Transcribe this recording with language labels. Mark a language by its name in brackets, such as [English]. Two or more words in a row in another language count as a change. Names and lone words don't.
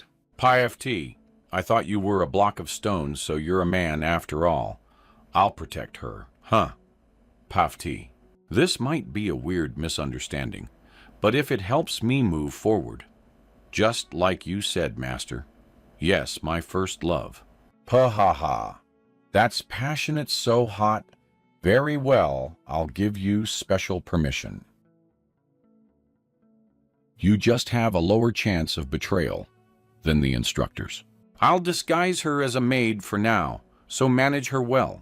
[English] PFT, I thought you were a block of stone, so you're a man after all. I'll protect her. Huh. PFT. This might be a weird misunderstanding, but if it helps me move forward, just like you said, Master. Yes, my first love. Pa-ha-ha. That's passionate, so hot. Very well, I'll give you special permission. You just have a lower chance of betrayal than the instructors. I'll disguise her as a maid for now, so manage her well.